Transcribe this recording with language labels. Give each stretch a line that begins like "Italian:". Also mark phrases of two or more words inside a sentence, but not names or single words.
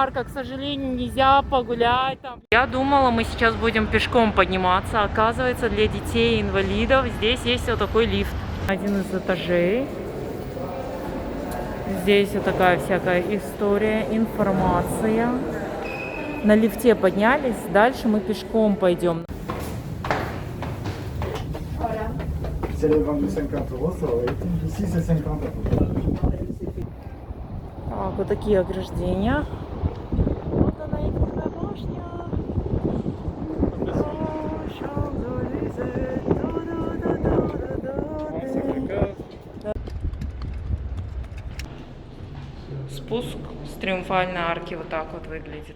Russian: К сожалению, нельзя погулять там. Я думала, мы сейчас будем пешком подниматься. Оказывается, для детей и инвалидов здесь есть вот такой лифт. Один из этажей. Здесь вот такая всякая история, информация. На лифте поднялись, дальше мы пешком пойдем.
French: C'est les ventes de 50 €, ça aurait été. Ici, c'est 50 €.
Russian: Так, вот такие ограждения. Вот она, Эйфелевая башня. Спуск с Триумфальной арки вот так вот выглядит.